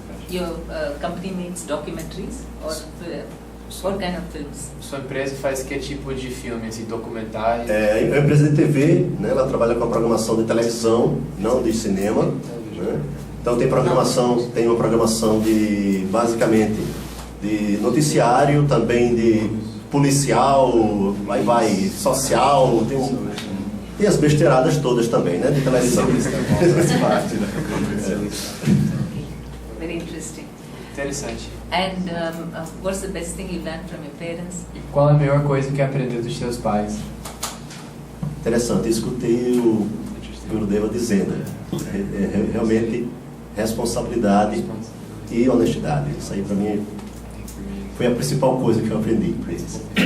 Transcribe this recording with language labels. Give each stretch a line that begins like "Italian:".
English: Your company makes documentaries or what kind of films?
Portuguese: Sua empresa faz que tipo de filme, assim, documentário? É uma empresa de TV, né? Ela trabalha com a programação de televisão, não de cinema, né? Então tem uma programação de, basicamente, de noticiário, também de policial, vai social, tem as besteiradas todas também, né? De televisão.
English: Very interesting.
Portuguese: Interessante.
English: And what's the best thing you learned from your parents?
Portuguese: E qual é a melhor coisa que aprendeu dos seus pais? Interessante, escutei o Gurudeva dizendo, realmente responsabilidade e honestidade. Isso aí para mim foi a principal coisa que eu aprendi com eles.